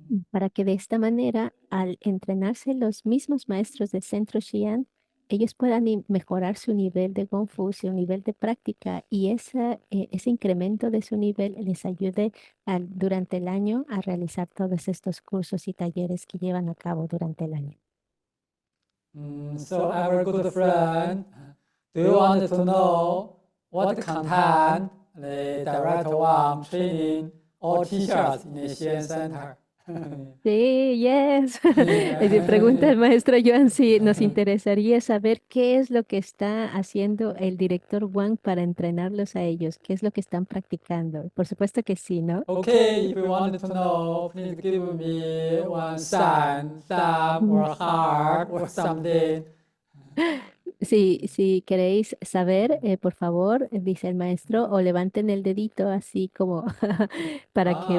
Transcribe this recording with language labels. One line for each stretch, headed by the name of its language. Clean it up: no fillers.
Spanish: Para que de esta manera, al entrenarse los mismos maestros del centro Xi'an, ellos puedan mejorar su nivel de Kung Fu, su nivel de práctica, y ese incremento de su nivel les ayude durante el año a realizar todos estos cursos y talleres que llevan a cabo durante el año.
English: So our good friend, do you want to know what content the direct one training all teachers in the Xian Center?
Spanish: Sí,
English: yes. Yeah.
Spanish: Pregunta el maestro Joan si nos interesaría saber qué es lo que está haciendo el director Wang para entrenarlos a ellos, qué es lo que están practicando. Por supuesto que sí, ¿no?
English: Okay, if you want to know, please give me one sign, thumb or heart or something.
Spanish: Si queréis saber, por favor, dice el maestro, o levanten el dedito así como para que